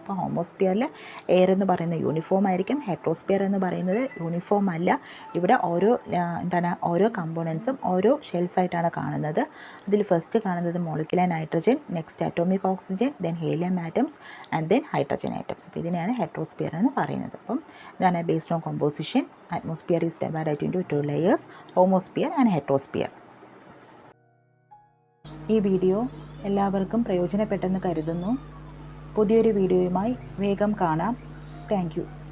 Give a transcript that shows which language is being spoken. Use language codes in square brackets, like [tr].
[ml] അപ്പോൾ ഹോമോസ്ഫിയറിൽ എയർ എന്ന് പറയുന്നത് യൂണിഫോം ആയിരിക്കും. ഹെട്രോസ്ഫിയർ എന്ന് പറയുന്നത് യൂണിഫോം അല്ല. ഇവിടെ ഓരോ കമ്പോണൻസും ഓരോ ഷെൽസ് ആയിട്ടാണ് കാണുന്നത്. അതിൽ ഫസ്റ്റ് കാണുന്നത് [en] Molecular nitrogen, next atomic oxygen, then helium atoms and then hydrogen atoms. [ml] അപ്പോൾ ഇതിനെയാണ് ഹെട്രോസ്ഫിയർ എന്ന് പറയുന്നത്. അപ്പം ഇതാണ് [en] Based on composition. Atmosphere is divided into 2 layers, homosphere and heterosphere. [ml] ഈ വീഡിയോ എല്ലാവർക്കും പ്രയോജനപ്പെട്ടെന്ന് കരുതുന്നു. പുതിയൊരു വീഡിയോയുമായി വേഗം കാണാം. Thank you.